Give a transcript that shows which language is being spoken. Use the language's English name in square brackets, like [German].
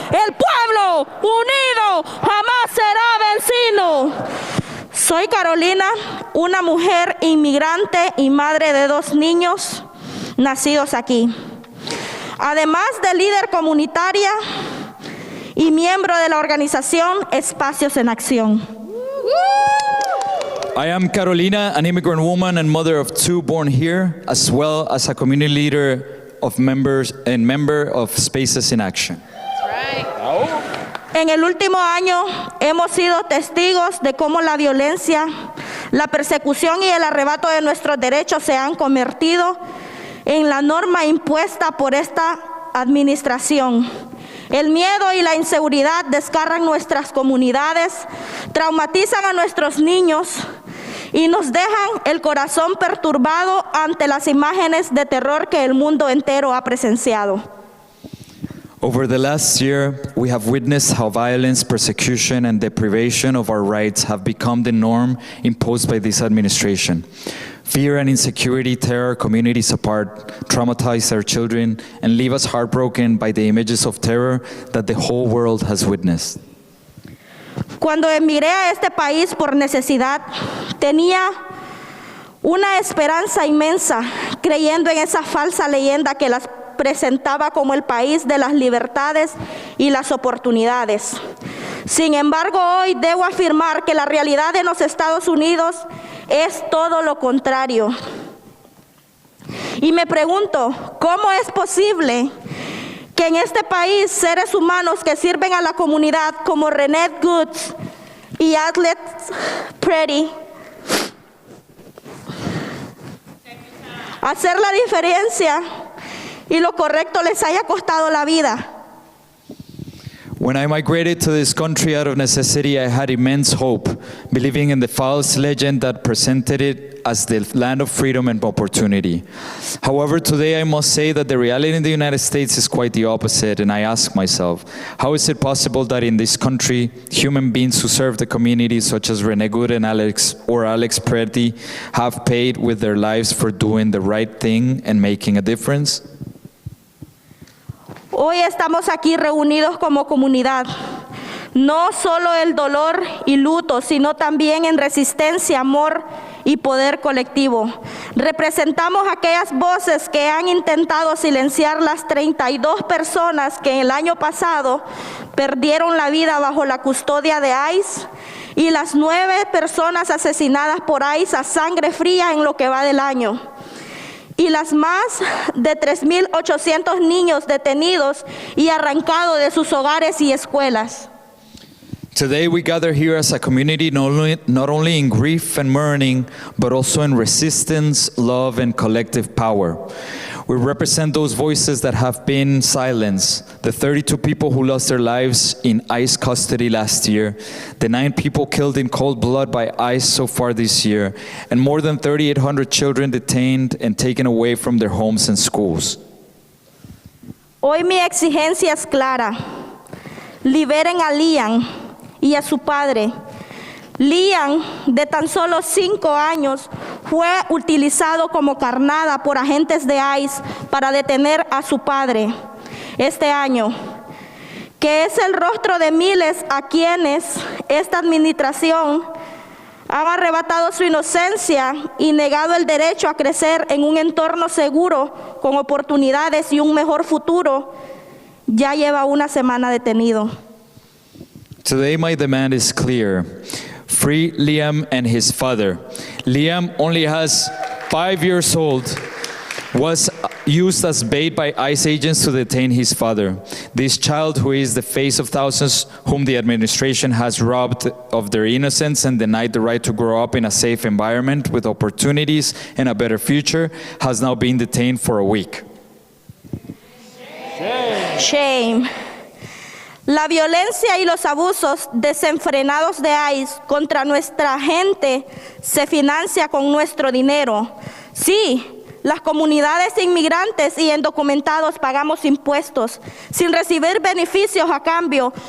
[Spanish] El pueblo unido jamás será vencido. Soy Soy Carolina, una mujer inmigrante y madre de 2 niños nacidos aquí. Además de líder comunitaria y miembro de la organización Espacios en Acción. [English] I am Carolina, an immigrant woman and mother of 2 born here, as well as a community leader of members and member of Spaces in Action. [Spanish] En el último año hemos sido testigos de cómo la violencia, la persecución y el arrebato de nuestros derechos se han convertido en la norma impuesta por esta administración. El miedo y la inseguridad desgarran nuestras comunidades, traumatizan a nuestros niños y nos dejan el corazón perturbado ante las imágenes de terror que el mundo entero ha presenciado. [English] Over the last year, we have witnessed how violence, persecution, and deprivation of our rights have become the norm imposed by this administration. Fear and insecurity tear our communities apart, traumatize our children, and leave us heartbroken by the images of terror that the whole world has witnessed. [Spanish] Cuando emigré a este país por necesidad, tenía una esperanza inmensa, creyendo en esa falsa leyenda que las presentaba como el país de las libertades y las oportunidades. Sin embargo, hoy debo afirmar que la realidad en los Estados Unidos es todo lo contrario. Y me pregunto, ¿cómo es posible que en este país seres humanos que sirven a la comunidad como Renee Goods y Atlet Pretty hacer la diferencia y lo correcto les haya costado la vida? [English] When I migrated to this country out of necessity, I had immense hope, believing in the false legend that presented it as the land of freedom and opportunity. However, today I must say that the reality in the United States is quite the opposite, and I ask myself, how is it possible that in this country, human beings who serve the community, such as Renee Good and Alex Pretty, have paid with their lives for doing the right thing and making a difference? [Spanish] Hoy estamos aquí reunidos como comunidad, no solo el dolor y luto, sino también en resistencia, amor y poder colectivo. Representamos aquellas voces que han intentado silenciar las 32 personas que el año pasado perdieron la vida bajo la custodia de ICE y las 9 personas asesinadas por ICE a sangre fría en lo que va del año. Y las más de 3,800 niños detenidos y arrancados de sus hogares y escuelas. [English] Today we gather here as a community not only in grief and mourning, but also in resistance, love, and collective power. We represent those voices that have been silenced, the 32 people who lost their lives in ICE custody last year, the 9 people killed in cold blood by ICE so far this year, and more than 3,800 children detained and taken away from their homes and schools. [Spanish] Hoy mi exigencia es clara. Liberen a Liam y a su padre. Liam, de tan solo 5 años, fue utilizado como carnada por agentes de ICE para detener a su padre este año, que es el rostro de miles a quienes esta administración ha arrebatado su inocencia y negado el derecho a crecer en un entorno seguro, con oportunidades y un mejor futuro. Ya lleva una semana detenido. [English] Today my demand is clear. Free Liam and his father. Liam, only has 5 years old, was used as bait by ICE agents to detain his father. This child, who is the face of thousands whom the administration has robbed of their innocence and denied the right to grow up in a safe environment with opportunities and a better future, has now been detained for a week. Shame. [Spanish] La violencia y los abusos desenfrenados de ICE contra nuestra gente se financia con nuestro dinero. Sí, las comunidades inmigrantes y indocumentados pagamos impuestos sin recibir beneficios a cambio.